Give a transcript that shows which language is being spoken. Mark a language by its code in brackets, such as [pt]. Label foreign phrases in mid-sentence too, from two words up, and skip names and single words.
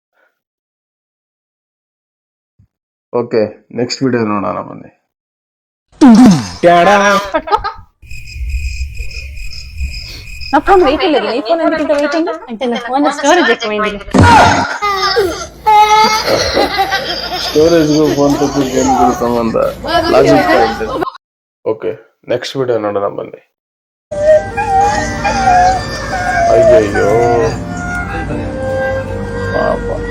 [kn] ಓಕೆ, [en] next video [kn] ನೋಡೋಣ ಬನ್ನಿ. [te] నా ఫోన్ వెయిటింగ్ లేదు. నీ ఫోన్ ఎందుకంటే వెయిటింగ్ అంటే నా ఫోన్ స్టోరేజ్ ఎక్కువైంది. [kn] ಸ್ಟೋರೇಜ್ಗೂ ಫೋನ್ ತಪ್ಪಿಗೆ ಏನಿಗೂ ಸಂಬಂಧ? [en] logic point. [kn] ಓಕೆ, [en] next video [kn] ನೋಡೋಣ ಬನ್ನಿ. ಅಯ್ಯಯ್ಯೋ ಪಾಪ.